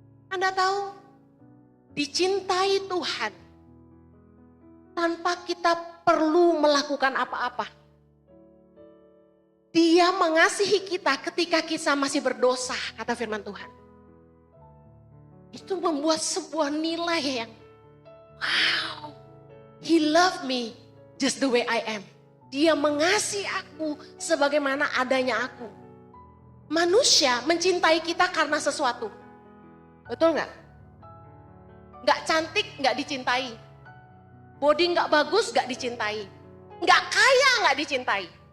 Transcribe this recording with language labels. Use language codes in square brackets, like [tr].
[id] Anda tahu, dicintai Tuhan tanpa kita perlu melakukan apa-apa. Dia mengasihi kita ketika kita masih berdosa, kata firman Tuhan. Itu membuat sebuah nilai yang wow. [en] He loved me just the way I am. [id] Dia mengasihi aku sebagaimana adanya aku. Manusia mencintai kita karena sesuatu. Betul nggak? Nggak cantik nggak dicintai. Body nggak bagus nggak dicintai. Nggak kaya nggak dicintai.